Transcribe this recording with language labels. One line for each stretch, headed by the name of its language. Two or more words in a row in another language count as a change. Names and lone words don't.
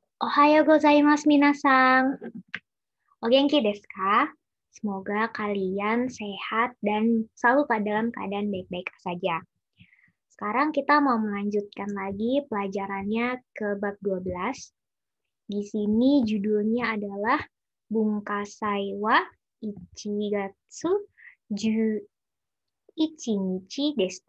Japanese: おはようございます皆さん. お元気ですか?
Indonesian: Semoga kalian sehat dan selalu dalam keadaan baik-baik saja. Sekarang kita mau melanjutkan lagi pelajarannya ke bab 12. Di sini judulnya adalah
Japanese: 文化祭は一月十一日でした.